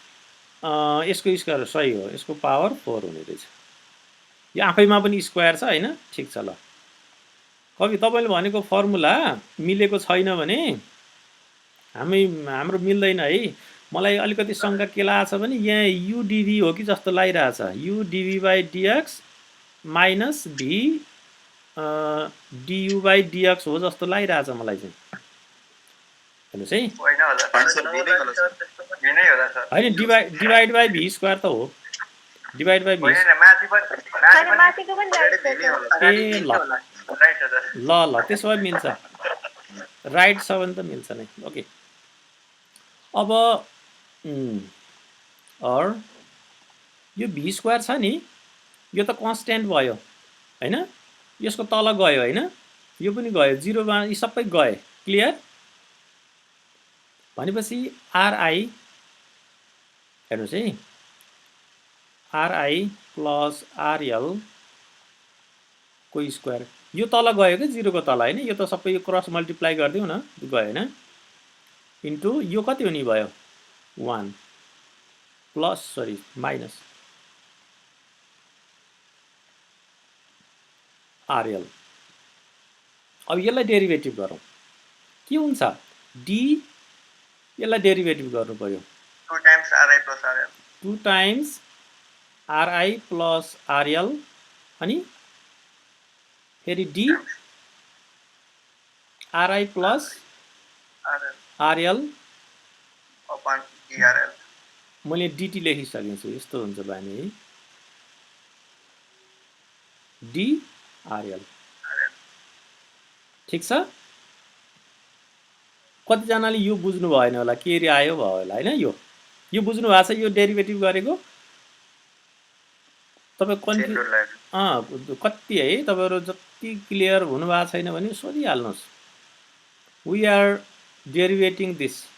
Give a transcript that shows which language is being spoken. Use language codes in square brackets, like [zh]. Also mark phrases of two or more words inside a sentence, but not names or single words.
[ne] यसको स्क्वायर सही हो यसको पावर 4 हुने रहेछ यो आफैमा पनि स्क्वायर छ हैन ठीक छ ल कवि तपाईले भनेको फर्मुला मिलेको छैन भने हाम्रो मिल्दैन है मलाई अलिकति शंका के लाग्छ भने यहाँ u dv हो कि जस्तो लागिरहेछ [en] u dv by dx minus v du by dx [ne] हो जस्तो लागिरहेछ मलाई चाहिँ हेर्नुस् है होइन होला हैन [en] divide by v square [ne] त हो [en] divide by v [ne] माथिको पनि ए ल ल त्यसो भए मिल्छ राइट छ भने त मिल्छ नै ओके अब और यो v स्क्वायर छ नि यो त कन्स्ट्यान्ट भयो हैन यसको तल गयो हैन यो पनि गयो 0 मा यी सबै गए क्लियर भनेपछि ri हेर्नुस् है ri प्लस rl को स्क्वायर यो तल गयो के 0 को तल हैन यो त सबै यो [en] cross multiply [ne] गर्दियौ न गयो हैन इन्टु यो कति हुने भयो 1 प्लस सरी माइनस rl अब यसलाई डेरिभेटिभ गरौँ के हुन्छ d यसलाई डेरिभेटिभ गर्नु पर्यो [en] 2 times ri plus rl 2 times ri plus rl [ne] अनि फेरि [en] d ri plus rl upon drl [ne] मैले dt लेखिसकेको छु यस्तो हुन्छ बानी है d rl ठीक छ कति जनाले यो बुझ्नु भएन होला के रे आयो भयो होला हैन यो बुझ्नु भएको छ यो डेरिभेटिभ गरेको तपाई कति है तपाईहरु जति क्लियर हुनु भएको छैन भने सोधिहाल्नुस् [en] we are deriving this